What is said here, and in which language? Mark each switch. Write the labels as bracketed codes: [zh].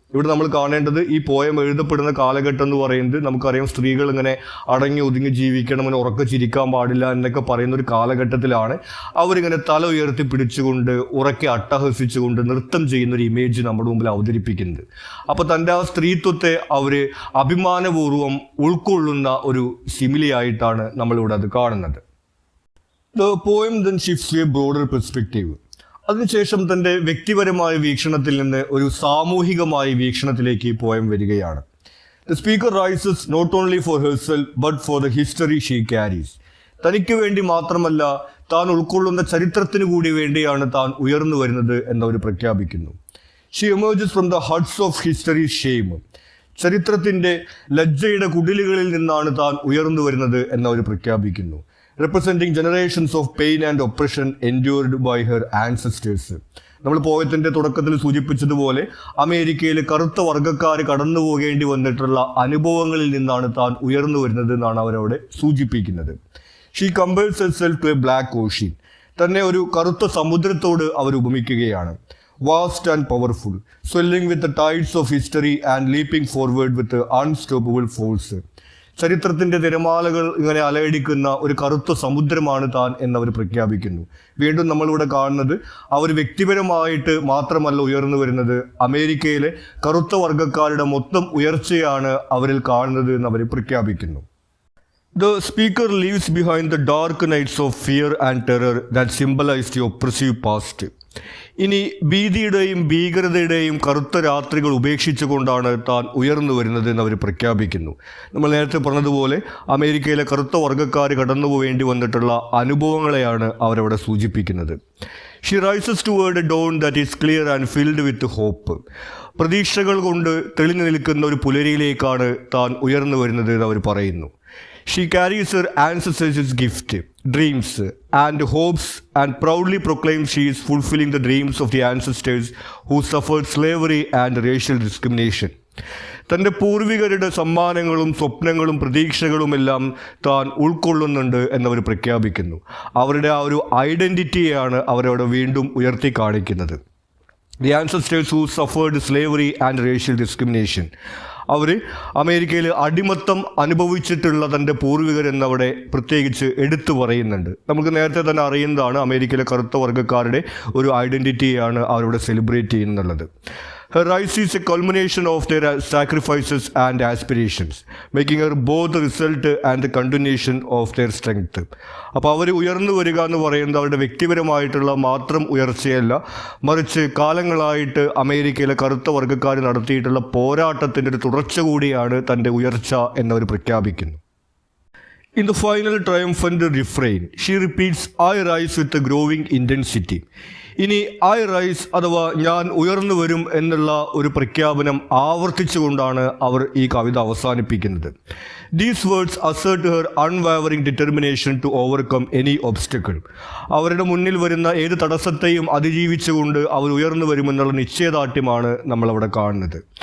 [ml] ഇവിടെ നമ്മൾ കാണേണ്ടത് ഈ പോയം എഴുതപ്പെടുന്ന കാലഘട്ടം എന്ന് പറയുന്നത് നമുക്കറിയാം, സ്ത്രീകൾ ഇങ്ങനെ അടങ്ങി ഒതുങ്ങി ജീവിക്കണം, അങ്ങനെ ഉറക്കെ ചിരിക്കാൻ പാടില്ല എന്നൊക്കെ പറയുന്ന ഒരു കാലഘട്ടത്തിലാണ് അവരിങ്ങനെ തല ഉയർത്തി പിടിച്ചുകൊണ്ട് ഉറക്കെ അട്ടഹസിച്ചുകൊണ്ട് നൃത്തം ചെയ്യുന്ന ഒരു ഇമേജ് നമ്മുടെ മുമ്പിൽ അവതരിപ്പിക്കുന്നത്. അപ്പോൾ തൻ്റെ ആ സ്ത്രീത്വത്തെ അവർ അഭിമാനപൂർവ്വം ഉൾക്കൊള്ളുന്ന ഒരു സിമിലിയായിട്ടാണ് നമ്മളിവിടെ അത് കാണുന്നത്. [en] The poem then shifts to a broader perspective. [ml] അതിനുശേഷം തൻ്റെ വ്യക്തിപരമായ വീക്ഷണത്തിൽ നിന്ന് ഒരു സാമൂഹികമായ വീക്ഷണത്തിലേക്ക് പോയം വരികയാണ്. [en] The speaker rises not only for herself but for the history she carries. [ml] തനിക്ക് വേണ്ടി മാത്രമല്ല, താൻ ഉൾക്കൊള്ളുന്ന ചരിത്രത്തിന് കൂടി വേണ്ടിയാണ് താൻ ഉയർന്നു വരുന്നത് എന്നവർ പ്രഖ്യാപിക്കുന്നു. [en] She emerges from the huts of history's shame. [ml] ചരിത്രത്തിൻ്റെ ലജ്ജയുടെ കുടിലുകളിൽ നിന്നാണ് താൻ ഉയർന്നു വരുന്നത് എന്നവർ പ്രഖ്യാപിക്കുന്നു. [en] Representing generations of pain and oppression endured by her ancestors. [ml] നമ്മൾ പോയത്തിൻ്റെ തുടക്കത്തിൽ സൂചിപ്പിച്ചതുപോലെ അമേരിക്കയിൽ കറുത്ത വർഗ്ഗക്കാർ കടന്നു പോകേണ്ടി വന്നിട്ടുള്ള അനുഭവങ്ങളിൽ നിന്നാണ് താൻ ഉയർന്നു വരുന്നത് എന്നാണ് അവരവിടെ സൂചിപ്പിക്കുന്നത്. [en] She compares herself to a black ocean. [ml] തന്നെ ഒരു കറുത്ത സമുദ്രത്തോട് അവർ ഉപമിക്കുകയാണ്. [en] Vast and powerful, swelling with the tides of history and leaping forward with unstoppable force. [ml] ചരിത്രത്തിൻ്റെ തിരമാലകൾ ഇങ്ങനെ അലയടിക്കുന്ന ഒരു കറുത്ത സമുദ്രമാണ് താൻ എന്നവർ പ്രഖ്യാപിക്കുന്നു. വീണ്ടും നമ്മളിവിടെ കാണുന്നത് അവർ വ്യക്തിപരമായിട്ട് മാത്രമല്ല ഉയർന്നു വരുന്നത്, അമേരിക്കയിലെ കറുത്ത വർഗ്ഗക്കാരുടെ മൊത്തം ഉയർച്ചയാണ് അവരിൽ കാണുന്നത് എന്ന് അവർ പ്രഖ്യാപിക്കുന്നു. [en] The speaker leaves behind the dark nights of fear and terror that symbolize the oppressive past. [ml] ഇനി ഭീതിയുടെയും ഭീകരതയുടെയും കറുത്ത രാത്രികൾ ഉപേക്ഷിച്ചുകൊണ്ടാണ് താൻ ഉയർന്നു വരുന്നത് എന്ന് അവർ പ്രഖ്യാപിക്കുന്നു. നമ്മൾ നേരത്തെ പറഞ്ഞതുപോലെ അമേരിക്കയിലെ കറുത്ത വർഗ്ഗക്കാർ കടന്നു പോവേണ്ടി വന്നിട്ടുള്ള അനുഭവങ്ങളെയാണ് അവരവിടെ സൂചിപ്പിക്കുന്നത്. [en] She rises toward a dawn that is clear and filled with hope. [ml] പ്രതീക്ഷകൾ കൊണ്ട് തെളിഞ്ഞു നിൽക്കുന്ന ഒരു പുലരിയിലേക്കാണ് താൻ ഉയർന്നു വരുന്നത് എന്ന് അവർ പറയുന്നു. [en] She carries her ancestors' gift, dreams and hopes, and proudly proclaims she is fulfilling the dreams of the ancestors who suffered slavery and racial discrimination. [ml] തൻ്റെ പൂർവികരുടെ സമ്മാനങ്ങളും സ്വപ്നങ്ങളും പ്രതീക്ഷകളുമെല്ലാം താൻ ഉൾക്കൊള്ളുന്നുണ്ട് എന്നവർ പ്രഖ്യാപിക്കുന്നു. അവരുടെ ആ ഒരു ഐഡൻറ്റിറ്റിയാണ് അവരവിടെ വീണ്ടും ഉയർത്തി കാണിക്കുന്നത്. [en] The ancestors who suffered slavery and racial discrimination. [ml] അവർ അമേരിക്കയിൽ അടിമത്തം അനുഭവിച്ചിട്ടുള്ള തൻ്റെ പൂർവികരെന്നവിടെ പ്രത്യേകിച്ച് എടുത്തു പറയുന്നുണ്ട്. നമുക്ക് നേരത്തെ തന്നെ അറിയുന്നതാണ്, അമേരിക്കയിലെ കറുത്ത വർഗ്ഗക്കാരുടെ ഒരു ഐഡൻറ്റിറ്റിയാണ് അവരവിടെ celebrate ചെയ്യുന്നുള്ളത്. [en] Her rise is a culmination of their sacrifices and aspirations, making her both the result and the continuation of their strength. [ml] അപ്പോൾ അവർ ഉയർന്നു വരിക എന്ന് പറയുന്നത് അവരുടെ വ്യക്തിപരമായിട്ടുള്ള മാത്രം ഉയർച്ചയല്ല, മറിച്ച് കാലങ്ങളായിട്ട് അമേരിക്കയിലെ കറുത്ത വർഗ്ഗക്കാർ നടത്തിയിട്ടുള്ള പോരാട്ടത്തിൻ്റെ ഒരു തുടർച്ച കൂടിയാണ് തൻ്റെ ഉയർച്ച എന്നവർ പ്രഖ്യാപിക്കുന്നു. [en] In the final triumphant refrain, she repeats, I rise with a growing intensity. [ml] ഇനി ഐ റൈസ് അഥവാ ഞാൻ ഉയർന്നു വരും എന്നുള്ള ഒരു പ്രഖ്യാപനം ആവർത്തിച്ചുകൊണ്ടാണ് അവർ ഈ കവിത അവസാനിപ്പിക്കുന്നത്. [en] These words assert her unwavering determination to overcome any obstacle. [ml] അവരുടെ മുന്നിൽ വരുന്ന ഏത് തടസ്സത്തെയും അതിജീവിച്ചുകൊണ്ട് അവർ ഉയർന്നു വരുമെന്നുള്ള നിശ്ചയദാർഢ്യമാണ് നമ്മളവിടെ കാണുന്നത്.